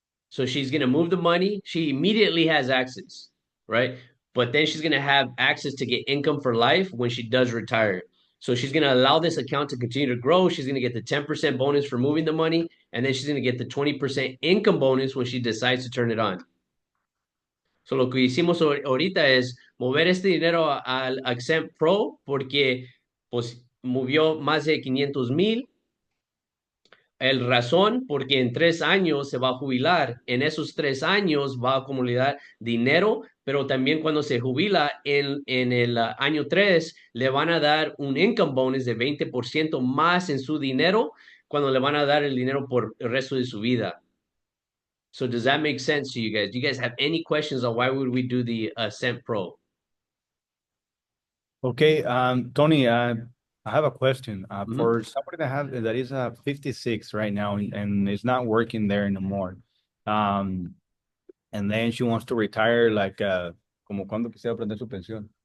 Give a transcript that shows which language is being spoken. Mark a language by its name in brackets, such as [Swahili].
[English] So she's going to move the money. She immediately has access, right? but then she's going to have access to get income for life when she does retire. So she's going to allow this account to continue to grow. She's going to get the 10% bonus for moving the money, and then she's going to get the 20% income bonus when she decides to turn it on. [Spanish] So lo que hicimos ahorita es mover este dinero al Accent Pro porque pues movió más de 500,000. El razón, porque en 3 años se va a jubilar. En esos 3 años va a acumular dinero, pero también cuando se jubila en el año 3, le van a dar un income bonus de 20% más en su dinero cuando le van a dar el dinero por el resto de su vida. [English] So does that make sense to you guys? Do you guys have any questions on why would we do the Ascent Pro? Okay, Tony, I have a question. Mhm. For somebody that is 56 right now and is not working there anymore, and then she wants to retire, like, [Spanish] como cuando quisiera prender su pensión,